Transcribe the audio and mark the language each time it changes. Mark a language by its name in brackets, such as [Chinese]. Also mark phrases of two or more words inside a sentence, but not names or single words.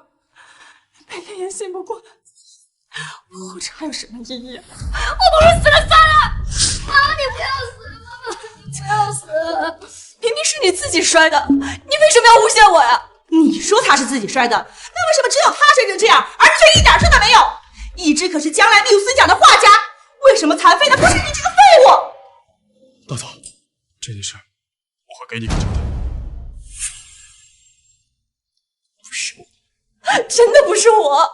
[Chinese] 每天也醒不過來，我活着還有什麼意義啊？我不如死了算了。媽媽，你不要死，媽媽，你不要死！明明是你自己摔的，你為什麼要誣陷我呀？你說他是自己摔的，那為什麼只有他摔成這樣，而你卻一點事都沒有？一只可是將來缪斯獎的畫家，為什麼殘廢的不是你這個廢物？大嫂，這件事我會給你個交代。不是我。真的不是我！